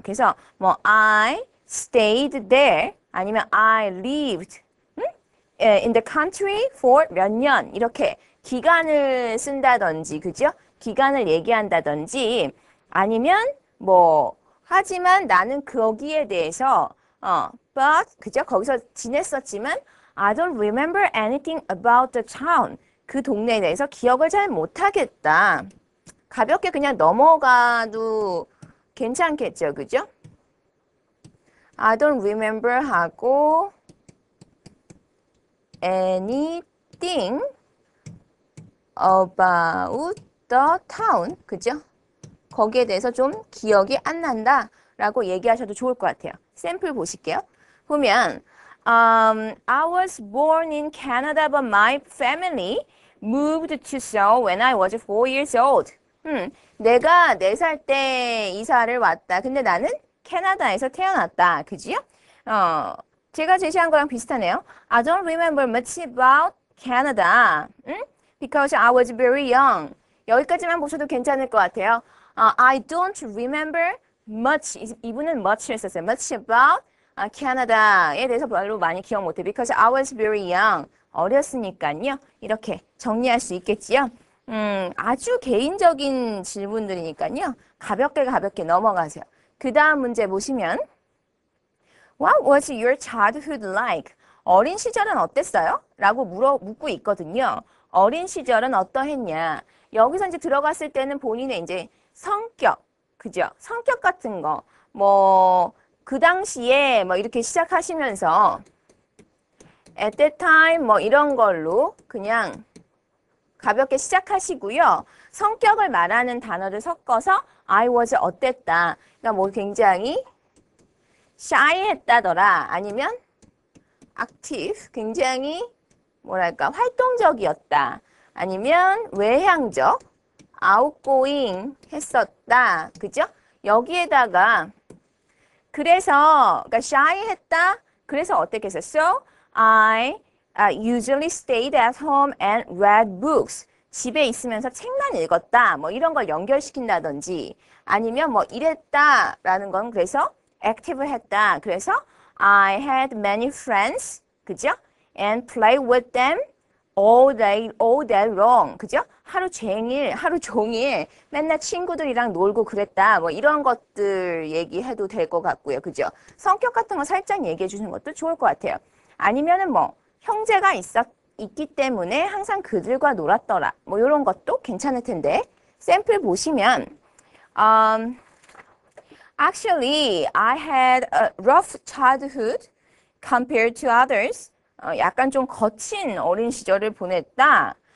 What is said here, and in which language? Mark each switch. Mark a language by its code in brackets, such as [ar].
[ko] 그래서 뭐 [en] I stayed there [ko] 아니면 [en] I lived in the country for [ko] 몇 년 이렇게 기간을 쓴다든지 그죠? 기간을 얘기한다든지 아니면 뭐 하지만 나는 거기에 대해서 but 그죠? 거기서 지냈었지만 [en] I don't remember anything about the town. [ko] 그 동네에 대해서 기억을 잘 못하겠다. 가볍게 그냥 넘어가도 괜찮겠죠. 그죠? [en] I don't remember 하고 anything about the town. [ko] 그죠? 거기에 대해서 좀 기억이 안 난다 라고 얘기하셔도 좋을 것 같아요. 샘플 보실게요. [en] 보면 I was born in Canada but my family moved to Seoul when I was 4 years old. [ko] 내가 4살 때 이사를 왔다. 근데 나는 캐나다에서 태어났다. 그지요? 제가 제시한 거랑 비슷하네요. [en] I don't remember much about Canada. Because I was very young. [ko] 여기까지만 보셔도 괜찮을 것 같아요. [en] I don't remember much. [ko] 이분은 much를 썼어요. [en] Much about Canada [ko] 에 대해서 별로 많이 기억 못해. [en] Because I was very young. [ko] 어렸으니까요. 이렇게 정리할 수 있겠지요. 아주 개인적인 질문들이니까요. 가볍게 넘어가세요. 그 다음 문제 보시면 [en] What was your childhood like? [ko] 어린 시절은 어땠어요? 라고 묻고 있거든요. 어린 시절은 어떠했냐? 여기서 이제 들어갔을 때는 본인의 이제 성격, 그죠? 성격 같은 거, 그 당시에 이렇게 시작하시면서 [en] at that time [ko] 이런 걸로 그냥 가볍게 시작하시고요. 성격을 말하는 단어를 섞어서 I was 어땠다. 그러니까 굉장히 shy했다더라. 아니면 active, 굉장히 활동적이었다. 아니면 외향적, outgoing 했었다. 그죠? 여기에다가 그래서 그러니까 shy했다. 그래서 어떻게 했었어? [en] I usually stayed at home and read books. [ko] 집에 있으면서 책만 읽었다. 이런 걸 연결시킨다든지 아니면 이랬다라는 건 그래서 active 했다. [en] 그래서 I had many friends. [ko] 그죠? [en] And play with them all day long. [ko] 그죠? 하루 종일 맨날 친구들이랑 놀고 그랬다. 이런 것들 얘기해도 될 것 같고요. 그죠? 성격 같은 거 살짝 얘기해 주는 것도 좋을 것 같아요. 아니면은 형제가 있기 때문에 항상 그들과 놀았더라. 이런 것도 괜찮을 텐데. 샘플 보시면 [en] Actually, I had a rough childhood compared to others. [ko] 약간 좀 거친 어린 시절을 보냈다.